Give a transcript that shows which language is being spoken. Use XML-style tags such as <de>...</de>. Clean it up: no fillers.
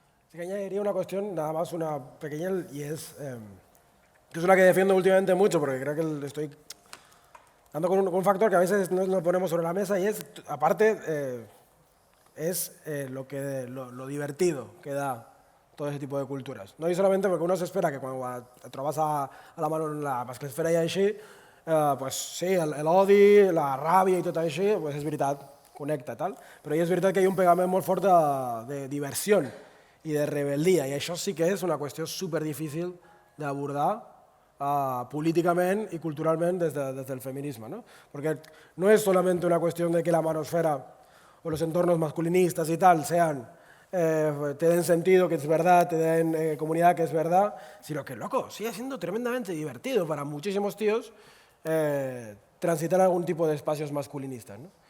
<es>Sí, que añadiría una cuestión, nada más una pequeña, y que es una que defiendo últimamente mucho, porque creo que estoy dando con un factor que a veces no lo ponemos sobre la mesa, y es, aparte, lo divertido que da todo ese tipo de cultures.</es> <ca>No? I solament perquè uno s'espera que quan et trobes a la mano en la masclesfera i així, pues, sí, l'odi, la ràbia i tot així, pues, és veritat, connecta, tal. Però és veritat que hi ha un pegament molt fort de diversió i de rebel·lia, i això sí que és una qüestió superdifícil d'abordar políticament</ca> <es>y culturalmente desde el feminismo,</es> <ca>¿no?</ca> <es>Porque no es solamente una cuestión de que la manosfera o los entornos masculinistas y tal te den sentido, que es verdad, te den comunidad, que es verdad, sino que, loco, sigue siendo tremendamente divertido para muchísimos tíos transitar algún tipo de espacios masculinistas, ¿no?</es>